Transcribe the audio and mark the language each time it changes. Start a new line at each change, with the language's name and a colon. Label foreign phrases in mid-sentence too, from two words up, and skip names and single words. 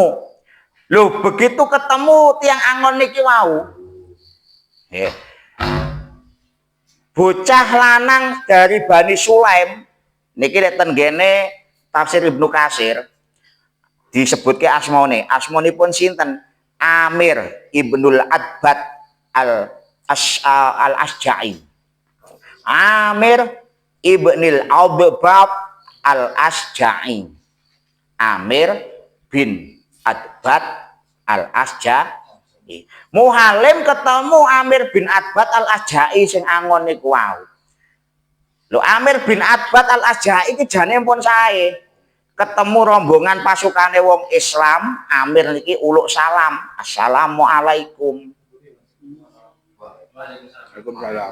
Javanese: Loh begitu ketemu tiang angon niki wau. Bocah lanang dari Bani Sulaim niki lek ten gene tafsir Ibnu Katsir disebutke asmonipun sinten? Amir Ibnul Adbad al-Asja'i. Amir Ibnul Adbad al-Asja'i. Amir bin Adbad al-Asja'i. Muhalim ketemu Amir bin Adbad al-Asja'i sing angon niku wau. Lho Amir bin Adbad al-Asja'i iki jane pun sae. Ketemu rombongan pasukane wong Islam, Amir niki uluk salam.
Arabic: Assalamualaikum. Waalaikumsalam.